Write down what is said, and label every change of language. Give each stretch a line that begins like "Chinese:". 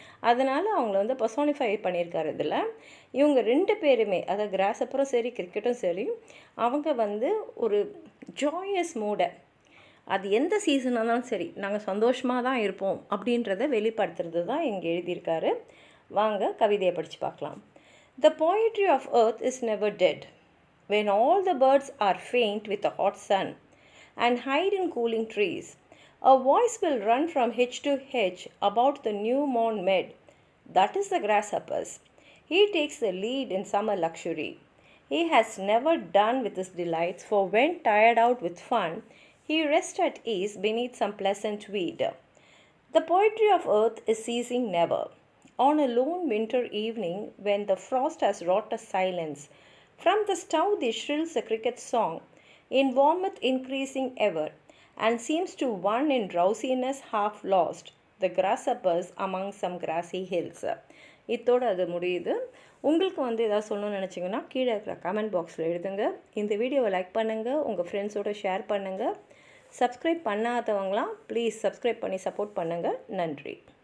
Tamil: அதனால் அவங்கள பர்சோனிஃபை பண்ணியிருக்காரு. இதில் இவங்க ரெண்டு பேருமே, அதாவது கிராஸ்ஹப்பரும் சரி கிரிக்கெட்டும் சரி, அவங்க ஒரு ஜாயஸ் மூடை, அது எந்த சீசனாக இருந்தாலும் சரி நாங்கள் சந்தோஷமாக தான் இருப்போம் அப்படின்றத வெளிப்படுத்துறது தான் இங்கே எழுதியிருக்காரு. வாங்க கவிதையை படித்து பார்க்கலாம்.
English: The poetry of earth is never dead. When all the birds are faint with the hot sun, and hide in cooling trees. A voice will run from hedge to hedge about the new mown mead. That is the grasshopper's. He takes the lead in summer luxury. He has never done with his delights, for when tired out with fun, he rests at ease beneath some pleasant weed. The poetry of earth is ceasing never. On a lone winter evening, when the frost has wrought a silence, from the stove there shrills a cricket's song, in warmth increasing ever, and seems to one in drowsiness half lost, the grasshoppers among some grassy hills.
Tamil: இதோட அது முடியுது. உங்களுக்கு ஏதாவது சொல்லணும்னு நினச்சிங்கன்னா கீழே இருக்கிற comment பாக்ஸில் எழுதுங்க. இந்த வீடியோவை லைக் பண்ணுங்கள், உங்கள் ஃப்ரெண்ட்ஸோடு ஷேர் பண்ணுங்கள். சப்ஸ்கிரைப் பண்ணாதவங்களாம் ப்ளீஸ் சப்ஸ்கிரைப் பண்ணி சப்போர்ட் பண்ணுங்கள். நன்றி.